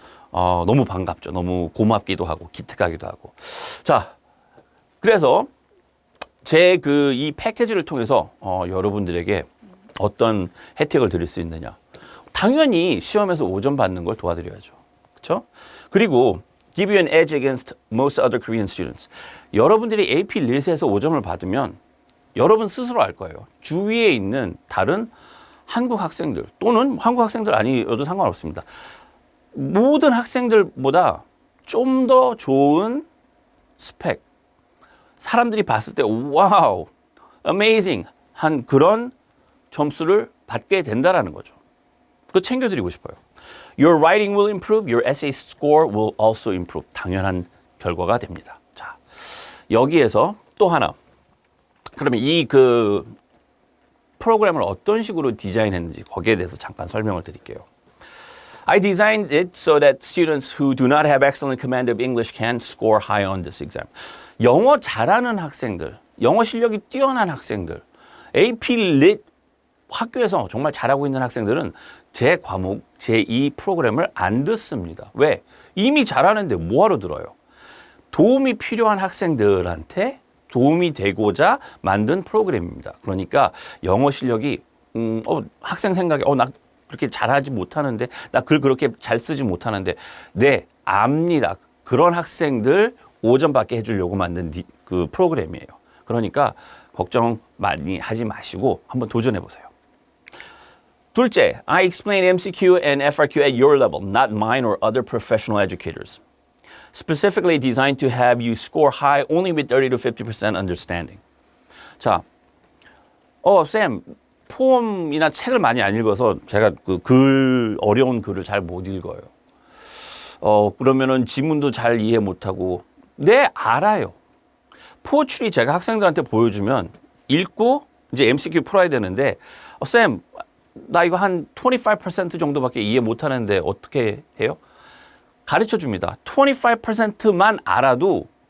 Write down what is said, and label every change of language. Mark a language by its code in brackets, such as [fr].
[ko] 너무 반갑죠. 너무 고맙기도 하고, 기특하기도 하고. 자, 그래서 제 이 패키지를 통해서 여러분들에게 어떤 혜택을 드릴 수 있느냐. 당연히 시험에서 5점 받는 걸 도와드려야죠. 그렇죠? 그리고 [en] give you an edge against most other Korean students. [ko] 여러분들이 AP 릿에서 5점을 받으면 여러분 스스로 알 거예요. 주위에 있는 다른 한국 학생들 또는 한국 학생들 아니어도 상관없습니다. 모든 학생들보다 좀 더 좋은 스펙. 사람들이 봤을 때 와우, amazing 한 그런 점수를 받게 된다라는 거죠. 그거 챙겨드리고 싶어요. [en] Your writing will improve, your essay score will also improve. [ko] 당연한 결과가 됩니다. 자, 여기에서 또 하나. 그러면 이 프로그램을 어떤 식으로 디자인했는지 거기에 대해서 잠깐 설명을 드릴게요. [en] I designed it so that students who do not have excellent command of English can score high on this exam. [ko] 영어 잘하는 학생들, 영어 실력이 뛰어난 학생들, AP Lit 학교에서 정말 잘하고 있는 학생들은 제 과목, 제 이 프로그램을 안 듣습니다. 왜? 이미 잘하는데 뭐하러 들어요? 도움이 필요한 학생들한테 도움이 되고자 만든 프로그램입니다. 그러니까 영어 실력이 학생 생각에 나 그렇게 잘하지 못하는데 나 글 그렇게 잘 쓰지 못하는데 네, 압니다. 그런 학생들 5점 받게 해주려고 만든 그 프로그램이에요. 그러니까 걱정 많이 하지 마시고 한번 도전해 보세요. 둘째, [en] I explain MCQ and FRQ at your level, not mine or other professional educators. Specifically designed to have you score high only with 30 to 50% understanding. [ko] 자, 쌤, 포럼이나 책을 많이 안 읽어서 제가 어려운 글을 잘 못 읽어요. 그러면은 지문도 잘 이해 못하고. 네, 알아요. 포출이 제가 학생들한테 보여주면 읽고 이제 MCQ 풀어야 되는데, 쌤, 나 이거 한 25% 정도밖에 이해 못하는데 어떻게 해요? 가르쳐 줍니다. 25%만 알아도